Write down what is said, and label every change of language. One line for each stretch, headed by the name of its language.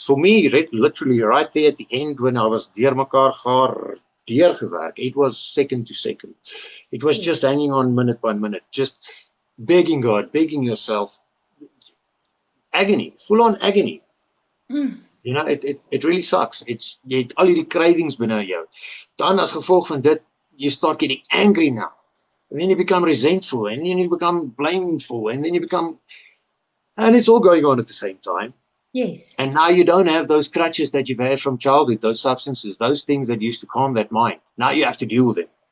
English: For me, literally right there at the end when I was deurgewerk, it was second to second. It was just hanging on minute by minute, just begging God, begging yourself. Agony, full on agony. You know, it really sucks.
Afrikaans: Jy het al hierdie cravings binne jou. Dan as gevolg van dit,
English: you start getting angry now. And then you become resentful, and then you become blameful, and then you become, and it's all going on at the same time. Yes. And now you don't have those crutches that you've had from childhood, those substances, those things that used to calm that mind. Now you have to deal with them.